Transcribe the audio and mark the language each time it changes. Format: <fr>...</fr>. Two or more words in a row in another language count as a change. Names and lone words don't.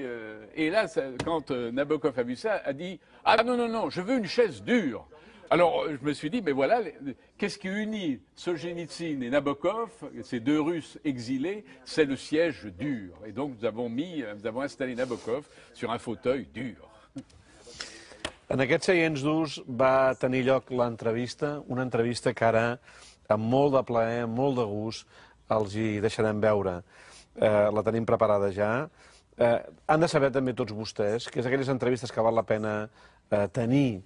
<fr>Et là, quand Nabokov a vu ça, a dit « Ah non, non, non, je veux une chaise dure ». Alors, je me suis dit, mais voilà, qu'est-ce qui unit Solzhenitsyn et Nabokov, ces 2 Russes exilés, c'est le siège dur. Et donc, nous avons installé Nabokov sur un fauteuil dur.</fr> <ca>En aquests seients durs va tenir lloc l'entrevista, una entrevista que ara, amb molt de plaer, amb molt de gust, els hi deixarem veure. La tenim preparada ja. Han de saber també tots vostès que és aquelles entrevistes que val la pena tenir.</ca>